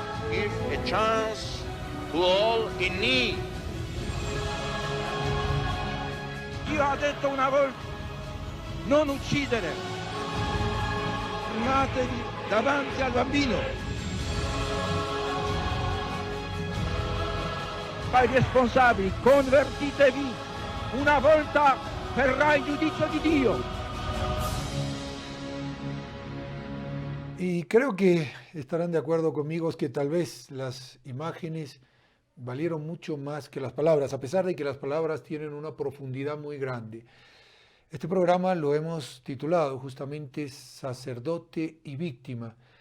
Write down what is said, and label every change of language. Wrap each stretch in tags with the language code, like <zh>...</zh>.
<en>Give a chance to all in need.</en> <it>Dio ha detto una volta: non uccidere. Fermatevi davanti al bambino. Ai responsabili, convertitevi una volta verrà il giudizio di Dio.</it> <es>Y creo que estarán de acuerdo conmigo que tal vez las imágenes valieron mucho más que las palabras, a pesar de que las palabras tienen una profundidad muy grande. Este programa lo hemos titulado justamente Sacerdote y Víctima.</es>